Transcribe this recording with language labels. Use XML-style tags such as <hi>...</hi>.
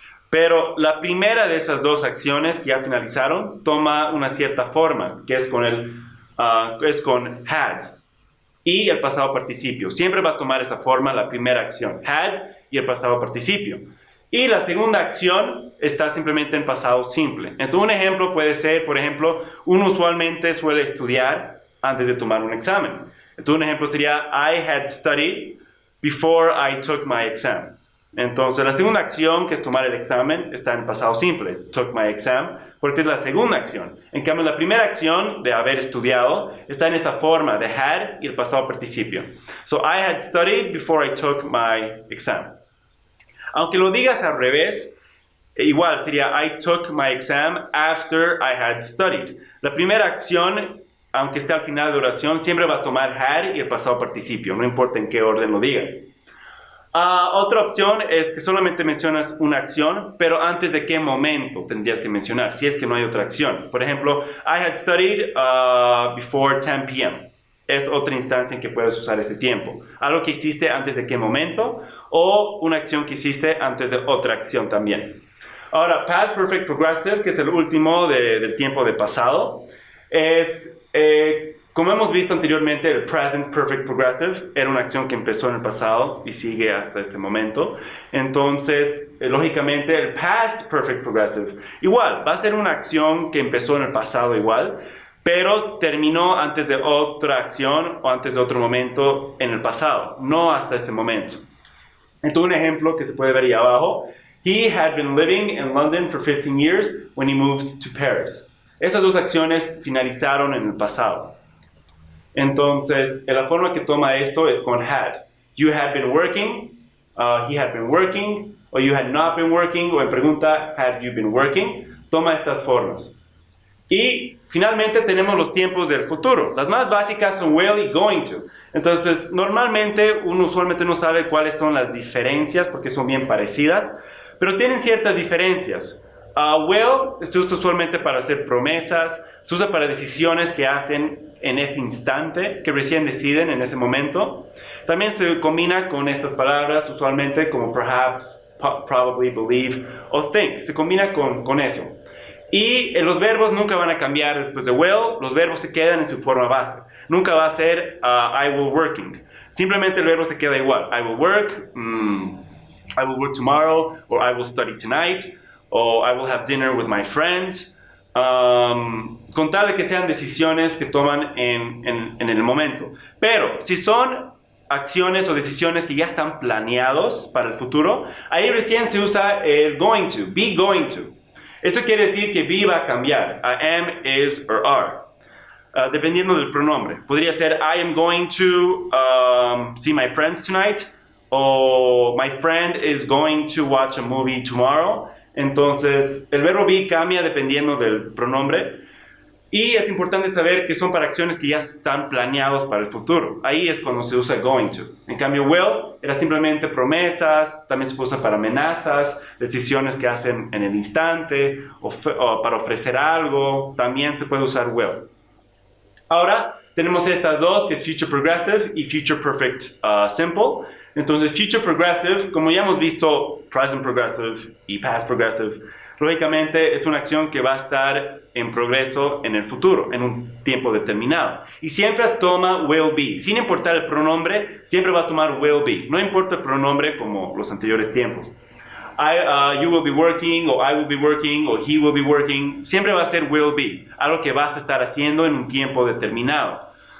<es>Pero la primera de esas dos acciones que ya finalizaron toma una cierta forma, que es con had y el pasado participio. Siempre va a tomar esa forma la primera acción, had y el pasado participio. Y la segunda acción está simplemente en pasado simple. Entonces, un ejemplo puede ser, por ejemplo, uno usualmente suele estudiar antes de tomar un examen. Entonces, un ejemplo sería,</es> <en>I had studied before I took my exam.</en> <es>Entonces, la segunda acción, que es tomar el examen, está en pasado simple,</es> <en>took my exam,</en> <es>porque es la segunda acción. En cambio, la primera acción de haber estudiado está en esa forma de had y el pasado participio.</es> <en>So, I had studied before I took my exam.</en> <es>Aunque lo digas al revés, igual sería</es> <en>I took my exam after I had studied.</en> <es>La primera acción, aunque esté al final de oración, siempre va a tomar had y el pasado participio, no importa en qué orden lo diga. Otra opción es que solamente mencionas una acción, pero antes de qué momento tendrías que mencionar, si es que no hay otra acción. Por ejemplo,</es> <en>I had studied before 10 p.m.</en> <es>es otra instancia en que puedes usar este tiempo. Algo que hiciste antes de qué momento o una acción que hiciste antes de otra acción también. Ahora, Past Perfect Progressive, que es el último del tiempo de pasado, es, como hemos visto anteriormente, el Present Perfect Progressive era una acción que empezó en el pasado y sigue hasta este momento. Entonces, lógicamente, el Past Perfect Progressive, igual, va a ser una acción que empezó en el pasado igual, pero terminó antes de otra acción o antes de otro momento en el pasado, no hasta este momento. Entonces, un ejemplo que se puede ver ahí abajo.</es> <en>He had been living in London for 15 years when he moved to Paris.</en> <es>Esas dos acciones finalizaron en el pasado. Entonces, la forma que toma esto es con had.</es> <en>You had been working, he had been working, o you had not been working,</en> <es>o en pregunta,</es> <en>had you been working.</en> <es>Toma estas formas. Y finalmente tenemos los tiempos del futuro. Las más básicas son will y going to. Entonces, normalmente uno usualmente no sabe cuáles son las diferencias porque son bien parecidas, pero tienen ciertas diferencias. Will se usa usualmente para hacer promesas, se usa para decisiones que hacen en ese instante, que recién deciden en ese momento. También se combina con estas palabras usualmente como perhaps, probably, believe o think. Se combina con eso. Y los verbos nunca van a cambiar después de will, los verbos se quedan en su forma base. Nunca va a ser</es> <en>I will working.</en> <es>Simplemente el verbo se queda igual.</es> <en>I will work, I will work tomorrow, or I will study tonight, or I will have dinner with my friends.</en> <es>Con tal de que sean decisiones que toman en el momento. Pero si son acciones o decisiones que ya están planeados para el futuro, ahí recién se usa el going to, be going to. Eso quiere decir que be va a cambiar, am, is, or are, dependiendo del pronombre. Podría ser</es> <en>I am going to see my friends tonight, o my friend is going to watch a movie tomorrow.</en> <es>Entonces, el verbo be cambia dependiendo del pronombre. Y es importante saber que son para acciones que ya están planeados para el futuro. Ahí es cuando se usa going to. En cambio, will era simplemente promesas, también se usa para amenazas, decisiones que hacen en el instante, o para ofrecer algo, también se puede usar will. Ahora, tenemos estas dos, que es future progressive y future perfect simple. Entonces, future progressive, como ya hemos visto, present progressive y past progressive, lógicamente es una acción que va a estar en progreso en el futuro, en un tiempo determinado. Y siempre toma will be. Sin importar el pronombre, siempre va a tomar will be. No importa el pronombre como los anteriores tiempos.</es> <en>You will be working, o I will be working, o he will be working.</en> <es>Siempre va a ser will be. Algo que vas a estar haciendo en un tiempo determinado.</es>